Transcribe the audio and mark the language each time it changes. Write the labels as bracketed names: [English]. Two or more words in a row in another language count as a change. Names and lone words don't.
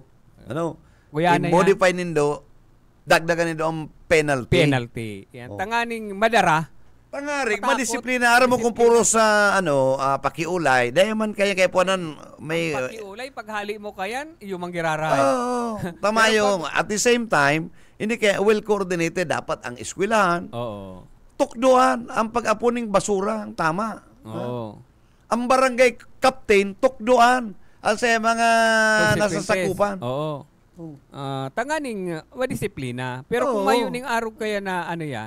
[Bikol] I-modify nindo, dagdagan nindo ang penalty. Yan. Tanganing madara. Pangarig, madisiplina. Aram mo kung puro sa pakiulay. [Filipino] Dahil man kaya po may... Pakiulay, paghali mo kayan, yung manggiraray. Tama yung, [English] at the same time, [Filipino] hindi kaya [English] well coordinated, [Filipino] dapat ang eskwelahan. [Bikol] Tukduan ang pag-apuning basura, ang tama. Ang barangay captain, tukduan ang sa mga nasasakupan. Tanganing disiplina. Pero kung mayuning araw kaya na yan,